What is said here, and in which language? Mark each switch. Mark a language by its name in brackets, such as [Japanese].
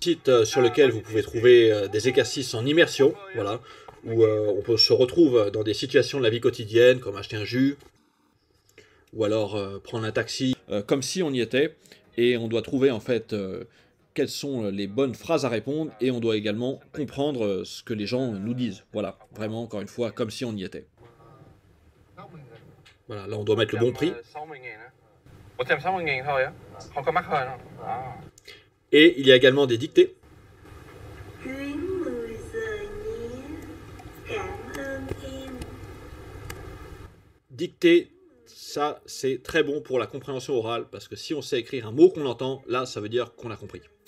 [French] Site sur lequel vous pouvez trouver des exercices en immersion, voilà, où on se retrouve dans des situations de la vie quotidienne, comme acheter un jus, ou alors prendre un taxi, comme si on y était, et on doit trouver en fait quelles sont les bonnes phrases à répondre, et on doit également comprendre ce que les gens nous disent. Voilà, vraiment, encore une fois, comme si on y était. Voilà, là on doit mettre le bon prix. [Vietnamese] 160.000 thôi á, không có mắc hơn không? [French] Et il y a également des dictées. [Vietnamese] Chuyến 10 giờ nhé. Cảm ơn em. [French] Dictée, ça c'est très bon pour la compréhension orale, parce que si on sait écrire un mot qu'on entend, là ça veut dire qu'on a compris.